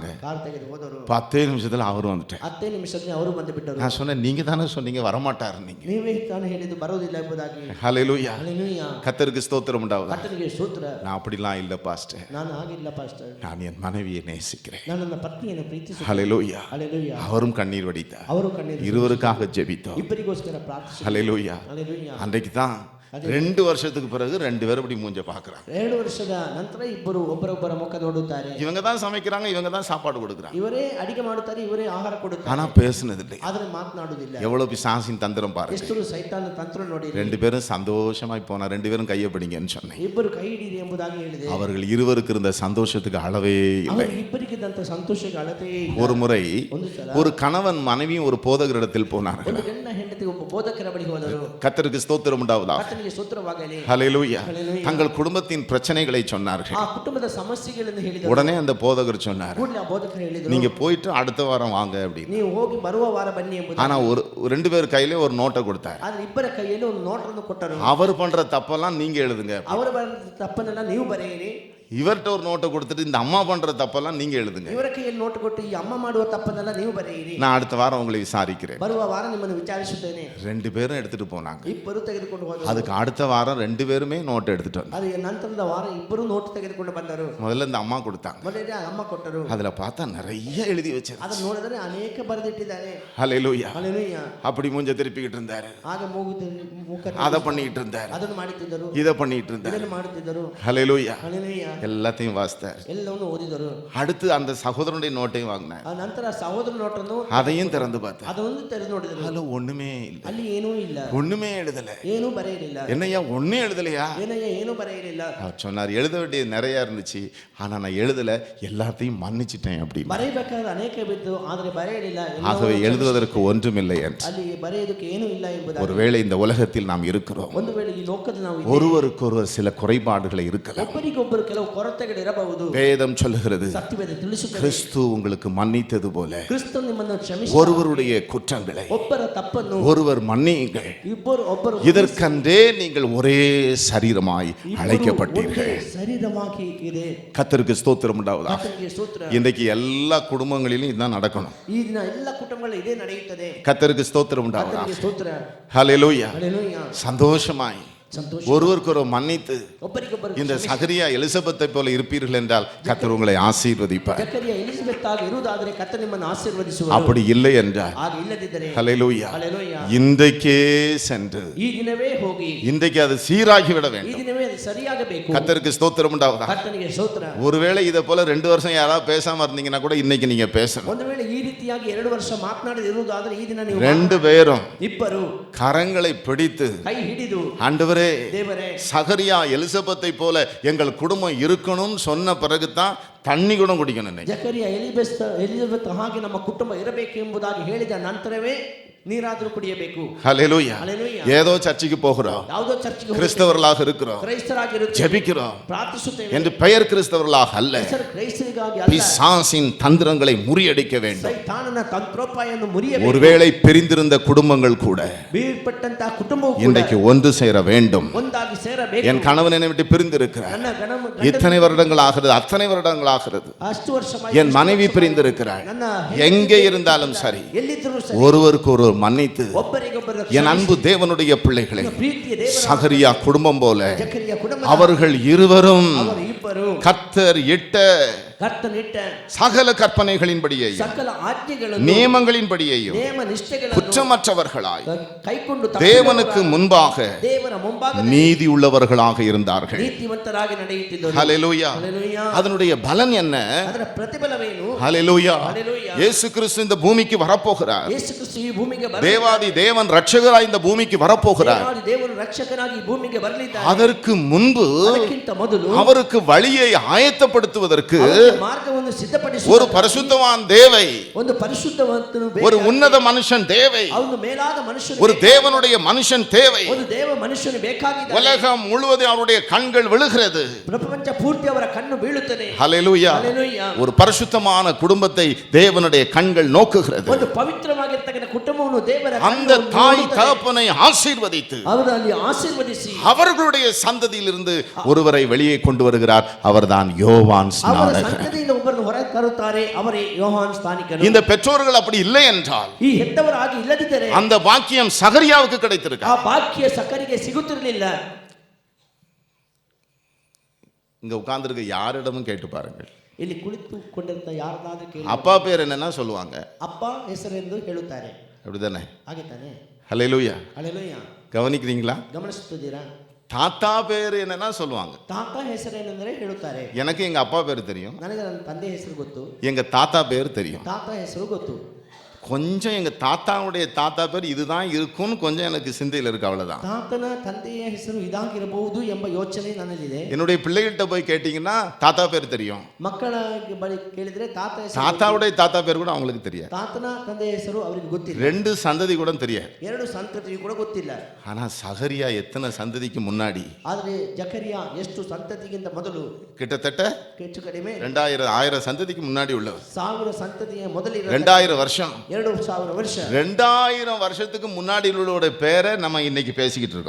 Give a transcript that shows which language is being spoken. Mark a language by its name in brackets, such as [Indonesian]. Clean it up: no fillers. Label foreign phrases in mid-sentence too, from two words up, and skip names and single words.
[Kannada] ಕಾರ್ ತೆಗೆದು ಹೋದರು. [Tamil] 10 நிமிஷத்துல அவரும் வந்துட்டார். [Kannada] 10 ನಿಮಿಷದಲ್ಲಿ ಅವರು ಬಂದು ಬಿಟ್ಟರು. [Tamil] நான் சொன்னேன், நீங்க தானே சொன்னீங்க வரமாட்டாரு நீங்க. [Kannada] ನೀವೇ ತಾನು ಹೇಳಿದ್ದು ಬರೋದಿಲ್ಲ ಎಂಬುದಾಗಿ. [Tamil] ஹல்லேலூயா. [Kannada] ಹಲ್ಲೆಲೂಯಾ. [Tamil] கர்த்தருக்கு ஸ்தோத்திரம் உண்டாவதா. [Kannada] ಕರ್ತನಿಗೆ ಸ್ತೋತ್ರ. [Tamil] நான் அப்படிலாம் இல்ல பாஸ்டர். [Kannada] ನಾನು ಆಗಿಲ್ಲ ಪಾಸ್ಟರ್. [Tamil] நான் என் மனைவியை நேசிக்கிறேன். [Kannada] ನಾನು ನನ್ನ ಪತ್ನಿಯನ್ನು ಪ್ರೀತಿಸುತ್ತೇನೆ. [Tamil] ஹல்லேலூயா. [Kannada] ಹಲ್ಲೆಲೂಯಾ. [Tamil] அவரும் கண்ணீர் வடித்தார். [Kannada] ಅವರು ಕಣ್ಣೀರು [Tamil] இருவருக்காக ஜெபித்தோம். [Kannada] ಇಬ್ಬರಿಗೋಸ್ಕರ ಪ್ರಾರ್ಥಿಸಿ. [Tamil] ஹல்லேலூயா. [Kannada] ಹಲ್ಲೆಲೂಯಾ. [Tamil] அன்றைக்கு தான் 2 வருஷத்துக்கு பிறகு 2 பேரும் இப்படி மூஞ்ச பார்க்கறாங்க. [Kannada] 2 ವರ್ಷದ ನಂತರ ಇಬ್ಬರು ಒಬ್ಬರೊಬ್ಬರ ಮುಖ ನೋಡುತ್ತಾರೆ. [Tamil] இவங்க தான் சமைக்கிறாங்க, இவங்க தான் சாப்பாடு கொடுக்குறாங்க. [Kannada] ಇವರೇ ಅಡಿಗೆ ಮಾಡುತ್ತಾರೆ, ಇವರೇ ಆಹಾರ ಕೊಡುತ್ತಾರೆ. [Tamil] ஆனா பேசுனது இல்லை. [Kannada] ಆದರೆ ಮಾತನಾಡುವುದಿಲ್ಲ. [Tamil] எவ்வளவு பிசாசின் தந்திரம் பாருங்க. [Kannada] ಎಷ್ಟು ಸೈತಾನ ತಂತ್ರ ನೋಡಿ. [Tamil] 2 பேரும் சந்தோஷமாய் போனா 2 பேரும் கையை பிடிங்கன்னு சொன்னேன். [Kannada] ಇಬ್ಬರು ಕೈ ಹಿಡಿಯಿರಿ ಎಂಬುದಾಗಿ ಹೇಳಿದೆ. [Tamil] அவர்கள் இருவருக்கு இருந்த சந்தோஷத்துக்கு அளவே இல்லை. [Kannada] ಅವರು ಇಬ್ಬರಿಗಿದ್ದಂತ ಸಂತೋಷಕ್ಕೆ ಅಳತೆಯೇ ಇಲ್ಲ. [Tamil] ஒரு முறை [Kannada] ಒಂದು ಸಲ [Tamil] ஒரு கணவன் மனைவியும் ஒரு போதகரிடத்தில் போனார்கள். [Kannada] ಒಂದು ಗಂಡ ಹೆಂಡತಿ ಒಬ್ಬ ಬೋಧಕರ ಬಳಿಗೆ ಹೋದರು. [Tamil] கர்த்தருக்கு ஸ்தோத்திரம் உண்டாவதாக. [Kannada] ಕರ್ತನಿಗೆ ಸ್ತೋತ್ರವಾಗಲಿ. [Tamil] ஹல்லேலூயா. ஹல்லேலூயா. தங்கள் குடும்பத்தின் பிரச்சனைகளை சொன்னார்கள். [Kannada] ಆ ಕುಟುಂಬದ ಸಮಸ್ಯೆಗಳನ್ನು ಹೇಳಿದರು. [Tamil] உடனே அந்த போதகர் சொன்னார், [Kannada] ಕೂಡಲೇ ಆ ಬೋಧಕರು ಹೇಳಿದರು, [Tamil] நீங்க போயிட்டு அடுத்த வாரம் வாங்க அப்படின்னு. [Kannada] ನೀವು ಹೋಗಿ ಬರುವ ವಾರ ಬನ್ನಿ ಎಂಬುದಾಗಿ. [Tamil] ஆனா ஒரு 2 பேர் கையில ஒரு நோட்டை கொடுத்தார். [Kannada] ಆದರೆ ಇಬ್ಬರ ಕೈಯಲ್ಲಿ ಒಂದು ನೋಟನ್ನು ಕೊಟ್ಟರು. [Tamil] அவர் பண்ற தப்பெல்லாம் நீங்க எழுதுங்க. [Kannada] ಅವರ ತಪ್ಪನ್ನೆಲ್ಲ ನೀವು ಬರೆಯಿರಿ. [Tamil] இவர்கிட்ட ஒரு நோட்டை கொடுத்துட்டு இந்த அம்மா பண்ற தப்பெல்லாம் நீங்க எழுதுங்க. [Kannada] ಇವರ ಕೈಯಲ್ಲಿ ನೋಟ್ ಕೊಟ್ಟು ಈ ಅಮ್ಮ ಮಾಡುವ ತಪ್ಪನ್ನೆಲ್ಲ ನೀವು ಬರೆಯಿರಿ. [Tamil] நான் அடுத்த வாரம் உங்களை விசாரிக்கிறேன். [Kannada] ಬರುವ ವಾರ ನಿಮ್ಮನ್ನು ವಿಚಾರಿಸುತ್ತೇನೆ. [Tamil] 2 பேரும் எடுத்துட்டு போனாங்க. [Kannada] ಇಬ್ಬರು ತೆಗೆದುಕೊಂಡು ಹೋದರು. [Tamil] அதுக்கு அடுத்த வாரம் 2 பேருமே நோட் எடுத்துட்டு வந்தாங்க. [Kannada] ಅದು ನಂತರದ ವಾರ ಇಬ್ಬರು ನೋಟ್ ತೆಗೆದುಕೊಂಡು ಬಂದರು. [Tamil] முதல்ல இந்த அம்மா கொடுத்தாங்க. [Kannada] ಮೊದಲೇ ಅಮ್ಮ ಕೊಟ್ಟರು. [Tamil] அதுல பார்த்தா நிறைய எழுதி வச்சிருந்தாங்க. [Kannada] ಅದನ್ನು ನೋಡಿದರೆ ಅನೇಕ ಬರೆದಿಟ್ಟಿದ್ದಾರೆ. [Tamil] ஹல்லேலூயா. [Kannada] ಹಲ್ಲೆಲೂಯಾ. [Tamil] அப்படி மூஞ்ச திருப்பிக்கிட்டு இருந்தாரு. [Kannada] ಆಗ ಮುಖ [Tamil] அதை பண்ணிட்டு இருந்தாரு. [Kannada] ಅದನ್ನು ಮಾಡುತ್ತಿದ್ದರು. [Tamil] இதை பண்ணிட்டு இருந்தாரு. [Kannada] ಇದನ್ನು ಮಾಡುತ್ತಿದ್ದರು. [Tamil] ஹல்லேலூயா. [Kannada] ಹಲ್ಲೆಲೂಯಾ. [Tamil] எல்லாத்தையும் வாசித்தார். [Kannada] ಎಲ್ಲವನ್ನು ಓದಿದರು. [Tamil] அடுத்து அந்த சகோதரனுடைய நோட்டையும் வாங்கினார். [Kannada] ಆ ನಂತರ ಸಹೋದರ ನೋಟನ್ನು [Tamil] அதையும் திறந்து பார்த்தார். [Kannada] ಅದನ್ನು ತೆರೆದು ನೋಡಿದರು. [Tamil] அதுல ஒண்ணுமே இல்ல. [Kannada] ಅಲ್ಲಿ ಏನೂ ಇಲ್ಲ. [Tamil] ஒண்ணுமே எழுதல. [Kannada] ಏನೂ ಬರೆಯಲಿಲ್ಲ. [Tamil] என்னையா ஒண்ணே எழுதலையா? [Kannada] ಏನಯ್ಯ ಏನೂ ಬರೆಯಲಿಲ್ಲ. [Tamil] அவர் சொன்னார், எழுத வேண்டியது நிறைய இருந்துச்சு, ஆனா நான் எழுதல, எல்லாத்தையும் மன்னிச்சிட்டேன் அப்படின்னு. [Kannada] ಬರೆಯಬೇಕಾದ ಅನೇಕ ಬಿದ್ದು ಆದರೆ ಬರೆಯಲಿಲ್ಲ. [Tamil] ஆகவே எழுதுவதற்கு ஒன்றுமில்லை என்று. [Kannada] ಅಲ್ಲಿ ಬರೆಯೋದಕ್ಕೆ ಏನೂ ಇಲ್ಲ ಎಂಬುದಾಗಿ. [Tamil] ஒருவேளை இந்த உலகத்தில் நாம் இருக்கிறோம். [Kannada] ಒಂದು ವೇಳೆ ಈ ಲೋಕದಲ್ಲಿ ನಾವು ಇದ್ದೇವೆ. [Tamil] ஒருவருக்கொருவர் சில குறைபாடுகளை இருக்கலாம். [Kannada] ಒಬ್ಬರಿಗೊಬ್ಬರು ಕೆಲವು ಕೊರತೆಗಳಿರಬಹುದು. [Tamil] வேதம் சொல்லுகிறது, [Kannada] ಸತ್ಯವೇದ ತಿಳಿಸುತ್ತದೆ, [Tamil] கிறிஸ்து உங்களுக்கு மன்னித்தது போல [Kannada] ಕ್ರಿಸ್ತ ನಿಮ್ಮನ್ನು ಕ್ಷಮಿಸಿ [Tamil] ஒருவருடைய குற்றங்களை [Kannada] ಒಬ್ಬರ ತಪ್ಪನ್ನು [Tamil] ஒருவர் மன்னியுங்கள். [Kannada] ಒಬ್ಬರು [Tamil] இதற்கென்றே நீங்கள் ஒரே சரீரமாய் அழைக்கப்பட்டீர்கள். [Kannada] ಶರೀರವಾಗಿ ಇದೆ. [Tamil] கர்த்தருக்கு ஸ்தோத்திரம் உண்டாவதாக. [Kannada] ಕರ್ತನಿಗೆ ಸ್ತೋತ್ರ. [Tamil] இன்றைக்கு எல்லா குடும்பங்களிலும் இதுதான் நடக்கணும். [Kannada] ಈ ದಿನ ಎಲ್ಲ ಕುಟುಂಬಗಳಲ್ಲಿ ಇದೇ ನಡೆಯುತ್ತದೆ. [Tamil] கர்த்தருக்கு ஸ்தோத்திரம் உண்டாவதாக. [Kannada] ಕರ್ತನಿಗೆ ಸ್ತೋತ್ರ. [Tamil] ஹல்லேலூயா. [Kannada] ಹಲ್ಲೆಲೂಯಾ. [Tamil] சந்தோஷமாய் [Kannada] ಸಂತೋಷ. [Tamil] ஒருவருக்கொரு மன்னித்து [Kannada] ಒಬ್ಬರಿಗೊಬ್ಬರು [Tamil] இந்த சகரியா எலிசபெத்தை போல இருப்பீர்கள் என்றால் கர்த்தர் உங்களை ஆசீர்வதிப்பார். [Kannada] ಜಕರಿಯ ಎಲಿಸಬೆತ್ ಆಗಿ ಇರುವುದಾದರೆ ಕರ್ತನು ನಿಮ್ಮನ್ನು ಆಶೀರ್ವದಿಸುವರು. [Tamil] அப்படி இல்லை என்றால் [Kannada] ಆಗ ಇಲ್ಲದಿದ್ದರೆ [Tamil] ஹல்லேலூயா [Kannada] ಹಲ್ಲೆಲೂಯಾ [Tamil] இன்றைக்கே சென்று [Kannada] ಈ ದಿನವೇ ಹೋಗಿ [Tamil] இன்றைக்கு அது சீராகி விட [Kannada] ಈ [Tamil] வேண்டும். [Kannada] ದಿನವೇ ಅದು ಸರಿಯಾಗಬೇಕು. [Tamil] கர்த்தருக்கு ஸ்தோத்திரம் உண்டாவதா. [Kannada] ಕರ್ತನಿಗೆ ಸ್ತೋತ್ರ. [Tamil] ஒருவேளை இதை போல 2 வருஷம் யாராவது பேசாம இருந்தீங்கன்னா கூட இன்னைக்கு நீங்க பேசணும். [Kannada] ಒಂದು ವೇಳೆ ಈ ರೀತಿಯಾಗಿ 2 ವರ್ಷ ಮಾತನಾಡದೆ ಇರುವುದಾದರೆ ಈ ದಿನ ನೀವು [Tamil] 2 பேரும் [Kannada] ಇಬ್ಬರು [Tamil] கரங்களை பிடித்து [Kannada] ಕೈ ಹಿಡಿದು [Tamil] ஆண்டவரே [Kannada] ದೇವರೇ [Tamil] சகரியா எலிசபெத்தை போல எங்கள் குடும்பம் இருக்கணும்னு சொன்ன பிறகுதான் தண்ணி கூட குடிக்கணும். இன்னைக்கு [Kannada] ಜಕರಿಯ ಎಲಿಸಬೆತ್ ಹಾಗೆ ನಮ್ಮ ಕುಟುಂಬ ಇರಬೇಕು ಎಂಬುದಾಗಿ ಹೇಳಿದ ನಂತರವೇ ನೀರಾದರೂ ಕುಡಿಯಬೇಕು. [Tamil] ஹல்லேலூயா. [Kannada] ಹಲ್ಲೆಲೂಯಾ. [Tamil] ஏதோ சர்ச்சுக்கு போகிறோம், [Kannada] ಯಾವುದೋ ಚರ್ಚ್ಗೆ [Tamil] கிறிஸ்தவர்களாக இருக்கிறோம், [Kannada] ಕ್ರೈಸ್ತರಾಗಿರುತ್ತೇವೆ, [Tamil] ஜெபிக்கிறோம் [Kannada] ಪ್ರಾರ್ಥಿಸುತ್ತೇವೆ [Tamil] என்று பெயர் கிறிஸ்தவர்களாக அல்ல, [Kannada] ಹೆಸರು ಕ್ರೈಸ್ತರಿಗಾಗಿ ಅಲ್ಲ, [Tamil] பிசாசின் தந்திரங்களை முறியடிக்க வேண்டும். [Kannada] ಸೈತಾನನ ತಂತ್ರೋಪಾಯನ್ನು ಮುರಿಯಬೇಕು. [Tamil] ஒருவேளை பிரிந்திருந்த குடும்பங்கள் கூட [Kannada] ಬೀಳ್ಪಟ್ಟಂತಹ ಕುಟುಂಬವು ಕೂಡ [Tamil] இன்றைக்கு ஒன்று சேர வேண்டும். [Kannada] ಒಂದಾಗಿ ಸೇರಬೇಕು. [Tamil] என் கணவன் என்னை விட்டு பிரிந்திருக்கிறார், [Kannada] ನನ್ನ [Tamil] இத்தனை வருடங்கள் ஆகிறது, அத்தனை வருடங்கள் ஆகிறது, [Kannada] ಅಷ್ಟು ವರ್ಷ [Tamil] என் மனைவி பிரிந்திருக்கிறார். எங்கே இருந்தாலும் சரி [Kannada] ಎಲ್ಲಿದ್ದರೂ ಸರಿ [Tamil] ஒருவருக்கு ஒருவர் மன்னித்து [Kannada] ಒಬ್ಬರಿಗೊಬ್ಬರು [Tamil] என் அன்பு தேவனுடைய பிள்ளைகளை [Kannada] ಪ್ರೀತಿಯ ದೇವರ [Tamil] சகரியா குடும்பம் போல [Kannada] ಜಕರಿಯ ಕುಟುಂಬ [Tamil] அவர்கள் இருவரும் [Kannada] ಅವರು ಇಬ್ಬರು [Tamil] கர்த்தர் இட்ட [Kannada] ಕರ್ತನಿಟ್ಟ [Tamil] சகல கற்பனைகளின்படியையும் [Kannada] ಸಕಲ ಆಜ್ಞೆಗಳನ್ನು [Tamil] நியமங்களின்படியையும் [Kannada] ನೇಮ ನಿಷ್ಠೆಗಳನ್ನು [Tamil] குற்றமற்றவர்களாய் [Kannada] ಕೈಕೊಂಡು [Tamil] தேவனுக்கு முன்பாக [Kannada] ದೇವರ ಮುಂಭಾಗ [Tamil] நீதி உள்ளவர்களாக இருந்தார்கள். [Kannada] ನೀತಿವಂತರಾಗಿ ನಡೆಯುತ್ತಿದ್ದರು. [Tamil] ஹல்லேலூயா. [Kannada] ಹಲ್ಲೆಲೂಯಾ. [Tamil] அதனுடைய பலன் என்ன? [Kannada] ಅದರ ಪ್ರತಿಫಲವೇನು? [Tamil] ஹல்லேலூயா. [Kannada] ಹಲ್ಲೆಲೂಯಾ. [Tamil] இயேசு கிறிஸ்து இந்த பூமிக்கு வரப்போகிறார். [Kannada] ಯೇಸು ಕ್ರಿಸ್ತು ಈ ಭೂಮಿಗೆ [Tamil] தேவாதி தேவன் ரட்சகராய் இந்த பூமிக்கு வரப்போகிறார். [Kannada] ದೇವರು ರಕ್ಷಕನಾಗಿ ಈ ಭೂಮಿಗೆ ಬರಲಿದ್ದಾರೆ. [Tamil] அதற்கு முன்பு [Kannada] ಅದಕ್ಕಿಂತ ಮೊದಲು [Tamil] அவருக்கு வழியை ஆயத்தப்படுத்துவதற்கு [Kannada] ಮಾರ್ಗವನ್ನು ಸಿದ್ಧಪಡಿಸುವ [Tamil] ஒரு பரிசுத்தவான் தேவை, [Kannada] ಒಂದು ಪರಿಶುದ್ಧವಂತನು [Tamil] ஒரு ಉನ್ನತ மனுஷன் தேவை, [Kannada] ಅವನು ಮೇಲಾದ ಮನುಷ್ಯನು, [Tamil] ஒரு தேவனுடைய மனுஷன் தேவை. [Kannada] ಒಂದು ದೇವ ಮನುಷ್ಯನು ಬೇಕಾಗಿದ್ದಾನೆ. [Tamil] உலகம் முழுவதும் அவருடைய கண்கள் விழுகிறது. [Kannada] ಪ್ರಪಂಚ ಪೂರ್ತಿ ಅವರ ಕಣ್ಣು ಬೀಳುತ್ತದೆ. [Tamil] ஹல்லேலூயா. [Kannada] ಹಲ್ಲೆಲೂಯಾ. [Tamil] ஒரு பரிசுத்தமான குடும்பத்தை தேவனுடைய கண்கள் நோக்குகிறது. [Kannada] ಒಂದು ಪವಿತ್ರವಾಗಿರತಕ್ಕಂತ ಕುಟುಂಬವನ್ನು ದೇವರ [Tamil] அந்த தாய் தகப்பனை ஆசீர்வதித்து [Kannada] ಅವರಲ್ಲಿ ಆಶೀರ್ವದಿಸಿ [Tamil] அவர்களுடைய சந்ததியிலிருந்து ஒருவரை வெளியே கொண்டு வருகிறார். அவர்தான் யோவான் [Kannada] ಅವರ [Tamil] ஸ்நானகர். [Kannada] ಸಂತತಿಯಿಂದ ಒಬ್ಬರನ್ನು ಹೊರಗೆ ತರುತ್ತಾರೆ, ಅವರೇ ಯೋಹಾನ್ ಸ್ನಾನಿಕನು. [Tamil] இந்த பெற்றோர்கள் அப்படி இல்லை என்றால் [Kannada] ಈ ಹೆತ್ತವರಾಗಿ ಇಲ್ಲದಿದ್ದರೆ [Tamil] அந்த பாக்கியம் சகரியாவுக்கு கிடைத்திருக்கு. [Kannada] ಆ ಭಾಗ್ಯ ಸಕರಿಗೆ ಸಿಗುತ್ತಿರಲಿಲ್ಲ. [Tamil] இங்க உட்கார்ந்திருக்க யாரிடமும் கேட்டு பாருங்கள், [Kannada] ಇಲ್ಲಿ ಕುಳಿತುಕೊಂಡಿರುತ್ತ ಯಾರದಾದ್ರೂ ಕೇಳಿ [Tamil] அப்பா பேர் என்னன்னா சொல்லுவாங்க, [Kannada] ಅಪ್ಪ ಹೆಸರೆಂದು ಹೇಳುತ್ತಾರೆ. [Tamil] அப்படிதானே? [Kannada] ಹಾಗೆ ತಾನೆ? [Tamil] ஹல்லேலூயா. [Kannada] ಹಲ್ಲೆಲೂಯಾ. [Tamil] கவனிக்கிறீங்களா? [Kannada] ಗಮನಿಸುತ್ತಿದ್ದೀರಾ? [Tamil] தாத்தா பேர் என்னன்னா சொல்லுவாங்க. [Kannada] ತಾತ ಹೆಸರೇನೆಂದರೆ ಹೇಳುತ್ತಾರೆ. [Tamil] எனக்கு எங்க அப்பா பேர் தெரியும், [Kannada] ನನಗೆ ನನ್ನ ತಂದೆ ಹೆಸರು ಗೊತ್ತು, [Tamil] எங்க தாத்தா பேர் தெரியும். [Kannada] ತಾತ ಹೆಸರು ಗೊತ್ತು. [Tamil] கொஞ்சம் எங்க தாத்தாவுடைய தாத்தா பேர் இதுதான் இருக்கும்னு கொஞ்சம் எனக்கு சிந்தையில் இருக்கு, அவ்வளவுதான். [Kannada] ತಾತನ ತಂದೆಯ ಹೆಸರು ಇದಾಗಿರಬಹುದು ಎಂಬ ಯೋಚನೆ ನನ್ನಲ್ಲಿದೆ. [Tamil] என்னுடைய பிள்ளைகிட்ட போய் கேட்டீங்கன்னா தாத்தா பேர் தெரியும், [Kannada] ಮಕ್ಕಳ ಬಳಿ ಕೇಳಿದ್ರೆ ತಾತ ಹೆಸರು, [Tamil] தாத்தாவுடைய தாத்தா பேர் கூட அவங்களுக்கு தெரியாது. [Kannada] ತಾತನ ತಂದೆಯ ಹೆಸರು ಅವರಿಗೆ ಗೊತ್ತಿಲ್ಲ. [Tamil] 2 சந்ததி கூட தெரியாது. [Kannada] 2 ಸಂತತಿಯು ಕೂಡ ಗೊತ್ತಿಲ್ಲ. [Tamil] ஆனா சகரியா எத்தனை சந்ததிக்கு முன்னாடி, [Kannada] ಆದರೆ ಜಕರಿಯ ಎಷ್ಟು ಸಂತತಿಗಿಂತ ಮೊದಲು, [Tamil] கிட்டத்தட்ட [Kannada] ಹೆಚ್ಚು ಕಡಿಮೆ [Tamil] 1000 சந்ததிக்கு முன்னாடி உள்ளவர். [Kannada] 1000 ಸಂತತಿಯ ಮೊದಲಿರ [Tamil] 2000 வருஷம், [Kannada] 2000 ವರ್ಷ, [Tamil] 2000 வருஷத்துக்கு முன்னாடி உள்ளவருடைய பேரை நம்ம இன்னைக்கு பேசிக்கிட்டு இருக்கோம்.